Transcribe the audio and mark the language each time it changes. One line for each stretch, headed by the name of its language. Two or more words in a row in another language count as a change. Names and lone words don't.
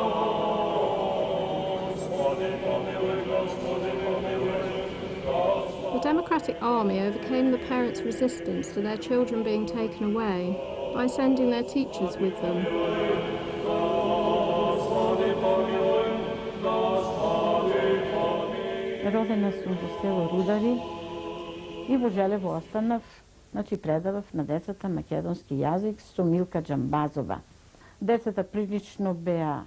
English: The Democratic Army overcame the parents' resistance to their children being taken away by sending their teachers with them.
Macedonian: Родена сум во село Рудари и во Желево останав, предавав на децата македонски јазик со Милка Џамбазова. Децата прилично беа.